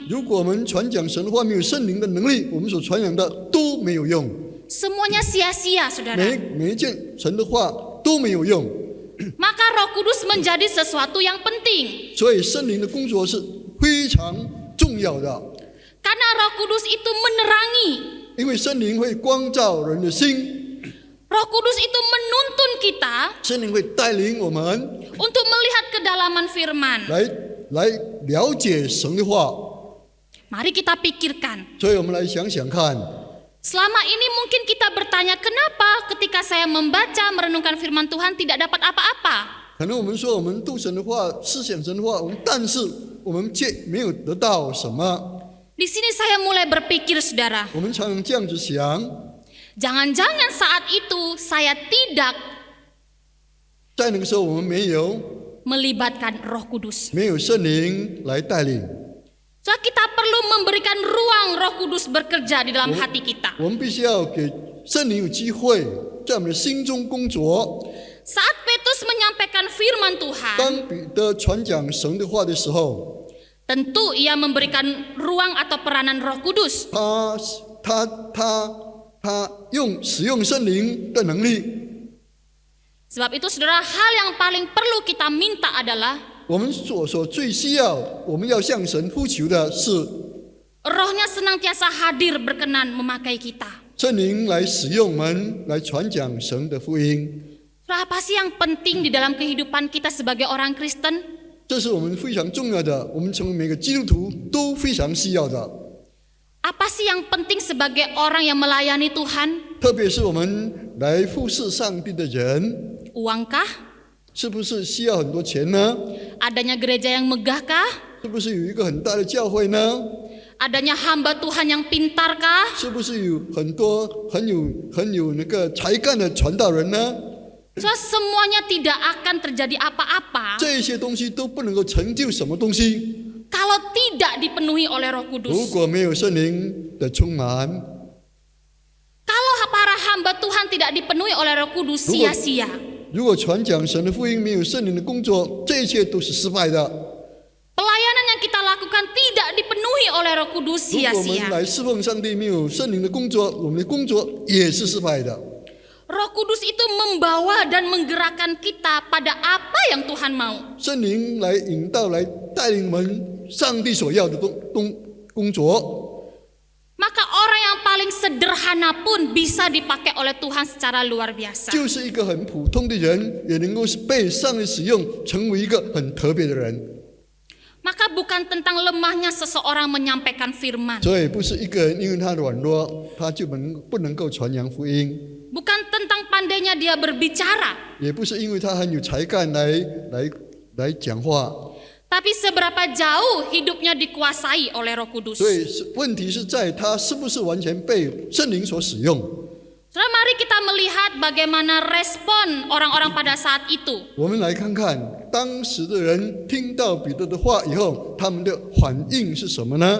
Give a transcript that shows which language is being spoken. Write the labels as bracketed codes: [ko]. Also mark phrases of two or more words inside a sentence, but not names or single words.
[zh] 如果我们传讲神的话没有圣灵的能力，我们所传扬的都没有用， [id] Semuanya sia-sia, saudara. [zh] 每一件神的话都没有用。 [id] Maka Roh Kudus menjadi sesuatu yang penting. [zh] 所以圣灵的工作是非常重要的， [id] Karena Roh Kudus itu menerangi. [zh] 因为圣灵会光照人的心， [id] Roh Kudus itu menuntun kita [zh] 圣灵会带领我们 [id] untuk melihat kedalaman firman. [zh] 来了解神的话。 [id] Mari kita pikirkan. [zh] 所以我们来想想看， [id] Selama ini mungkin kita bertanya, kenapa ketika saya membaca, merenungkan firman Tuhan tidak dapat apa-apa? [zh] 可能我们说我们读神的话，思想神的话，但是我们却没有得到什么。 [id] Di sini saya mulai berpikir, saudara. [zh] 我们常常这样子想， [id] Jangan-jangan saat itu saya tidak [zh] 在那个时候我们没有 [id] melibatkan Roh Kudus. [zh] 没有圣灵来带领， [id] So, kita perlu memberikan ruang Roh Kudus bekerja di dalam hati kita. [zh] 我们必须要给圣灵有机会在我们的心中工作。 [id] Saat Petrus menyampaikan firman Tuhan, [zh] 当彼得传讲神的话的时候， [id] tentu ia memberikan ruang atau peranan Roh Kudus. [zh] 他使用圣灵的能力。 [id] Sebab itu, saudara, hal yang paling perlu kita minta adalah [zh] 我们所最需要，我们要向神呼求的是 [id] Roh-Nya senantiasa hadir berkenan memakai kita. [zh] 圣灵来使用我们，来传讲神的福音。 [id] Saudara, apa sih yang penting di dalam kehidupan kita sebagai orang Kristen? [zh] 这是我们非常重要的，我们成为每个基督徒都非常需要的。 [id] Apa sih yang penting sebagai orang yang melayani Tuhan? [zh] 特别是我们来服侍上帝的人， [id] Uangkah? [zh] 是不是需要很多钱呢？ [id] Adanya gereja yang megahkah? [zh] 是不是有一个很大的教会呢？ [id] Adanya hamba Tuhan yang pintarkah? [zh] 是不是有很多很有那个才干的传道人呢？ [id] So, semuanya tidak akan terjadi apa-apa [zh] 这些东西都不能够成就什么东西。 [id] kalau tidak dipenuhi oleh Roh [zh] 如 [id] Kudus. [zh] 果没有圣灵的充满， [id] Kalau para hamba Tuhan tidak dipenuhi oleh Roh Kudus, sia-sia. [zh] 如果传讲神的福音没有圣灵的工作，这一切都是失败的。 [id] Pelayanan yang kita lakukan tidak dipenuhi oleh Roh Kudus, [zh] 如果我们 [id] sia-sia. [zh] 来侍奉上帝没有圣灵的工作，我们的工作也是失败的。 [id] Roh Kudus itu membawa dan menggerakkan kita pada apa yang Tuhan mau. [zh] 圣灵来引导、来带领我们上帝所要的工作。 [id] Maka orang yang paling sederhana pun bisa dipakai oleh Tuhan secara luar biasa. [zh] 就是一个很普通的人，也能够被上帝使用，成为一个很特别的人。 [id] Maka bukan tentang lemahnya seseorang menyampaikan firman. [zh] 所以不是一个人因为他软弱，他就不能够传扬福音， [id] Bukan tentang pandainya dia berbicara. [zh] 也不是因为他很有才干来讲话。 [id] Tapi seberapa jauh hidupnya dikuasai oleh Roh Kudus. [zh] 所以问题是在他是不是完全被圣灵所使用。 [id] Saudara, mari kita melihat bagaimana respon orang-orang pada saat itu. [zh] 我们来看看当时的人听到彼得的话以后，他们的反应是什么呢？